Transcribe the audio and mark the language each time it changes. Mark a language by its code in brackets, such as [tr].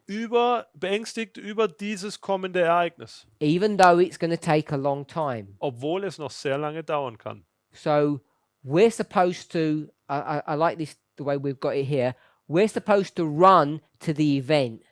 [de] über dieses kommende Ereignis, [en] even though it's going to take a long time. [de] obwohl es noch sehr lange dauern kann. [en] So we're supposed to, I like this, the way we've got it here, we're supposed to run to the event.